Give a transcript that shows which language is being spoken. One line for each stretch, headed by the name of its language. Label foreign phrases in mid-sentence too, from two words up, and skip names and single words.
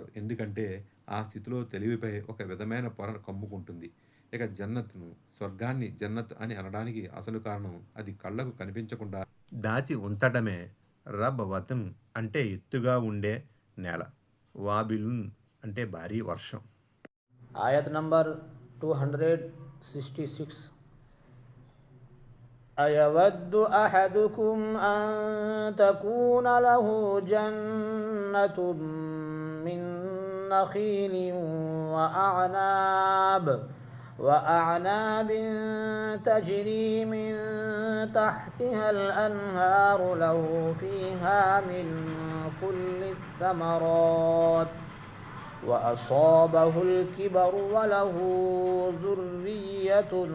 Telugu: ఎందుకంటే ఆ స్థితిలో తెలివిపై ఒక విధమైన పొర కమ్ముకుంటుంది. ఇక జన్నత్ను, స్వర్గాన్ని జన్నత్ అని అనడానికి అసలు కారణం అది కళ్ళకు కనిపించకుండా దాచి ఉంచటమే. రబ్ వతన్ అంటే ఎత్తుగా ఉండే నేల. వాబిలున్ అంటే భారీ వర్షం.
English: Ayat number 266.
Arabic: أيود أحدكم أن تكون له جنة من نخيل وأعناب تجري من تحتها الأنهار له فيها من كل الثمرات وأصابه الكبر وله ذرية